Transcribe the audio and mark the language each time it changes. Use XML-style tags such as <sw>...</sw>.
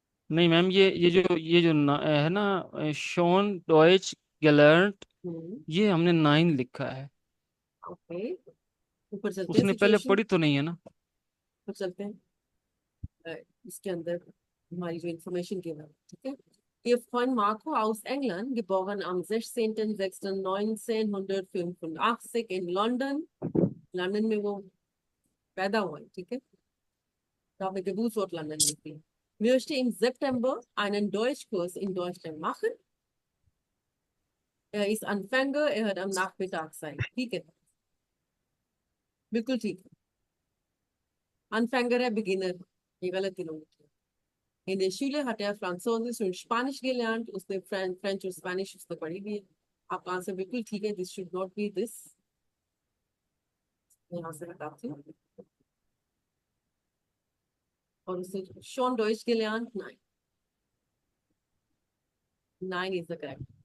<hi>नहीं मैम, ये जो है ना,</hi> <de>शॉन डॉयच गैलर्ट,</de> <hi>ये हमने 9 लिखा है। ओके, ऊपर चलते हैं उसने पहले सिचुएशन। पढ़ी तो नहीं है ना? ऊपर चलते हैं इसके अंदर हमारी जो इंफॉर्मेशन के बाद। ठीक है,</hi> <de>Ihr Freund Marco aus England, geboren am 16.06.1985 in London,</de> <hi>London में वो पैदा हुआ है। ठीक है, तो आपने Geburtsort लंदन लिखी है।</hi> <de>Möchte im September einen Deutschkurs in Deutschland machen. Er ist Anfänger, er hat am Nachmittag sein।</de> <hi>ठीक है, बिल्कुल ठीक है। Anfänger है, बिगिनर, ये गलत इन्होंने किया।</hi> <de>In der Schule hat er Französisch und Spanisch gelernt,</de> <hi>उसने फ्रेंच और स्पेनिश उसने पढ़ी भी है। आपका आंसर बिल्कुल ठीक है,</hi> <en>this should not be this,</en> <hi>यहाँ से हटाती हूँ। और उसने Shawn Deutsche gelernt, 9 is the correct.</hi>